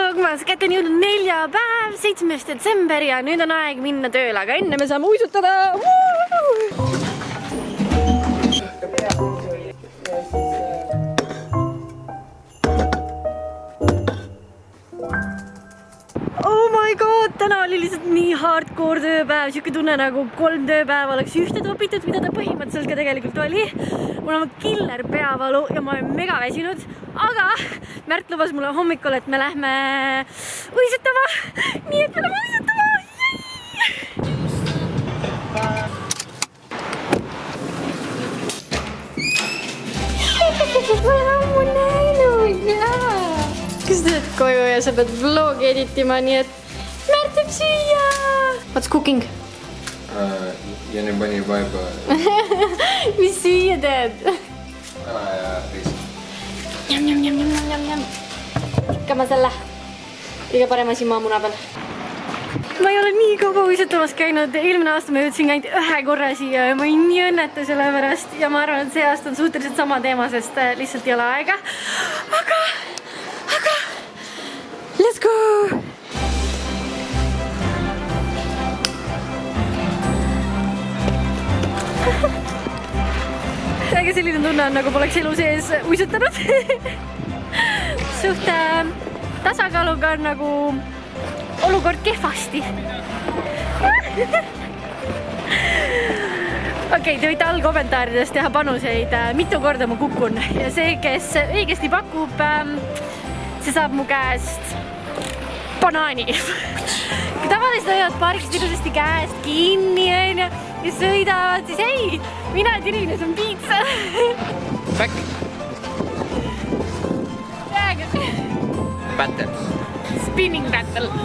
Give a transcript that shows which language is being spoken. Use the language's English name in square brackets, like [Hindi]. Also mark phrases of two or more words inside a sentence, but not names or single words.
[Estonian] Kunas, kätte on jõudnud neljapäev, 7. detsember ja nüüd on aeg minna tööle, aga enne me saame uisutada. [English] Oh my god, [Estonian] täna oli lihtsalt nii hardcore tööpäev, siuke tunne nagu 3 tööpäeva oleks ühte topitud, mida ta põhimõtteliselt ka tegelikult oli. Mul on killer peavalu ja ma olen mega väsinud, aga Märt lubas mulle hommikul, et me lähme uisutama, nii et me lähme uisutama. Ma olen ammu näinud, jaa. Kas teed koju ja sa pead vlogi editima, nii et Märt teeb süüa. [English] What's cooking? [Estonian] Ja nüüd pani juba Mis süüa teed? kana ja riis. Jam. Ikka ma selle. Kõige parem asi maamuna peal. Ma ei ole nii kogu uisutamas käinud. Eelmine aasta ma jõudsin ainult 1 korra siia ja ma olin nii õnnetu selle pärast. Ja ma arvan, et see aasta on suhteliselt sama teema, sest lihtsalt ei ole aega. [English] Aga let's go! [Estonian] Aga selline tunne on, nagu poleks elu sees uisutanud. Suht tasakaaluga on nagu olukord kehvasti. Okei, te võite all kommentaarides teha panuseid, mitu korda ma kukun. Ja see, kes õigesti pakub, see saab mu käest banaani. Tavaliselt hoiavad paariksid ilusasti käest kinni ja sõidavad, siis ei, mina tirine, see on piitsa. [English] Back. Battle. Spinning battle.